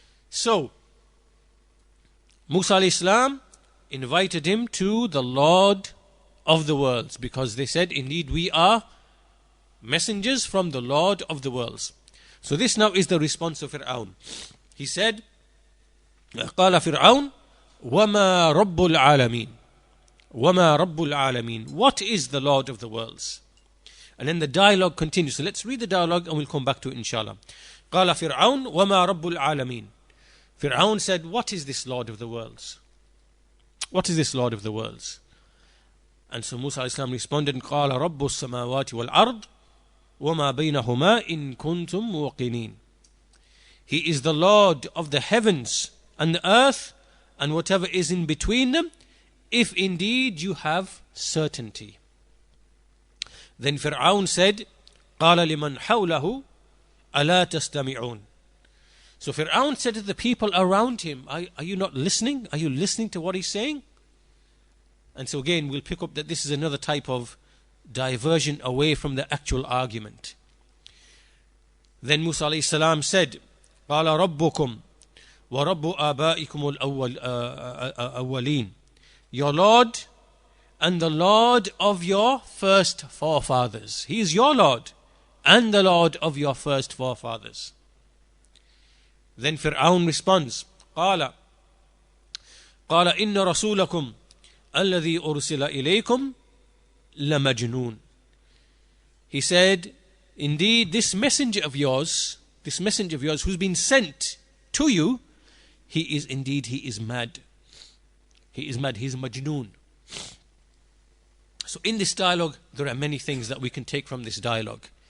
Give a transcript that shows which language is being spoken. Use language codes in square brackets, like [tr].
[en] So Musa alayhi salam invited him to the Lord of the worlds, because they said, indeed we are messengers from the Lord of the worlds. So this now is the response of Fir'aun. He said, [ar] قال فرعون وما رب العالمين وما رب العالمين. [en] What is the Lord of the worlds? And then the dialogue continues. So let's read the dialogue and we'll come back to it inshallah. [ar] قال فرعون وما رب العالمين. [en] Fir'aun said, what is this Lord of the worlds? What is this Lord of the worlds? And so Musa alayhi salam responded, [ar] قال رب السماوات والأرض وما بينهما إن كنتم موقنين. [en] He is the Lord of the heavens and the earth and whatever is in between them, if indeed you have certainty. Then Fir'aun said, [ar] قال لمن حوله ألا تستمعون. [en] So Fir'aun said to the people around him, are you not listening? Are you listening to what he's saying? And so again, we'll pick up that this is another type of diversion away from the actual argument. Then Musa alayhi salam said, [ar] قال ربكم ورب آبائكم الأولين. [en] Your Lord and the Lord of your first forefathers. He is your Lord and the Lord of your first forefathers. Then Fir'aun responds, [ar] قال إن رسولكم الذي أرسل إليكم لمجنون. [en] He said, indeed this messenger of yours who's been sent to you, he is mad. He is mad, he's majnoon. So in this dialogue, there are many things that we can take from this dialogue.